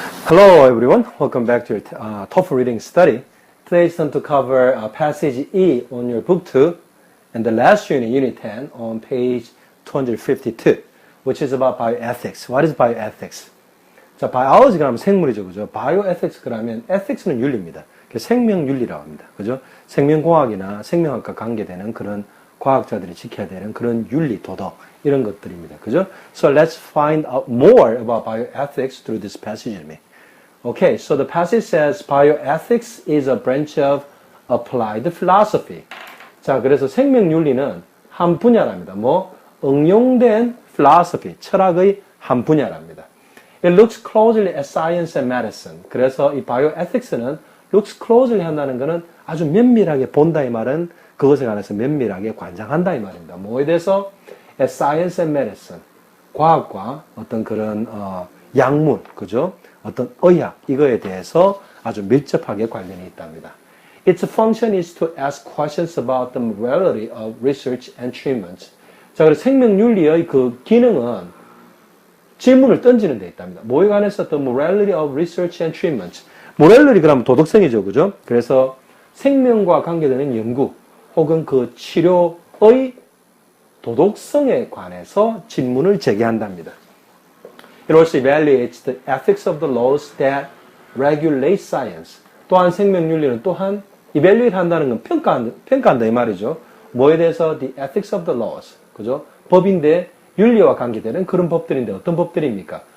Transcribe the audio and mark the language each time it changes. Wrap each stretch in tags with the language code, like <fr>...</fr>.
<en>Hello everyone, welcome back to your TOEFL reading study. Today is time to cover passage E on your book 2 and the last unit, unit 10 on page 252, which is about bioethics. What is bioethics?</en> <ko>자, biology 그러면 생물이죠, 그죠? bioethics 그러면 ethics는 윤리입니다. 생명윤리라고 합니다, 그죠? 생명공학이나 생명학과 관계되는 그런 과학자들이 지켜야 되는 그런 윤리, 도덕 이런 것들입니다, 그죠?</ko> <en>So let's find out more about bioethics through this passage with me. Okay, so the passage says bioethics is a branch of applied philosophy.</en> <ko>자, 그래서 생명윤리는 한 분야랍니다. 응용된 philosophy, 철학의 한 분야랍니다.</ko> <en>It looks closely at science and medicine.</en> <ko>그래서 이 bioethics는</ko> <en>looks closely</en> <ko>한다는 것은 아주 면밀하게 본다 이 말은 그것에 관해서 면밀하게 관장한다 이 말입니다. 뭐에 대해서?</ko> <en>At science and medicine.</en> <ko>과학과 어떤 그런 약물, 그죠? 어떤 의학, 이거에 대해서 아주 밀접하게 관련이 있답니다.</ko> <en>Its function is to ask questions about the morality of research and treatment.</en> <ko>자, 그래서 생명윤리의 그 기능은 질문을 던지는 데 있답니다. 뭐에 관해서</ko> <en>the morality of research and treatment.</en> <ko>morality 그러면 도덕성이죠, 그죠? 그래서 생명과 관계되는 연구 혹은 그 치료의 도덕성에 관해서 질문을 제기한답니다.</ko> <en>It also evaluates the ethics of the laws that regulate science.</en> <ko>또한 생명윤리는 또한 evaluate 한다는 건 평가한다 이 말이죠. 뭐에 대해서?</ko> <en>The ethics of the laws.</en> <ko>그죠? 법인데 윤리와 관계되는 그런 법들인데 어떤 법들입니까?</ko>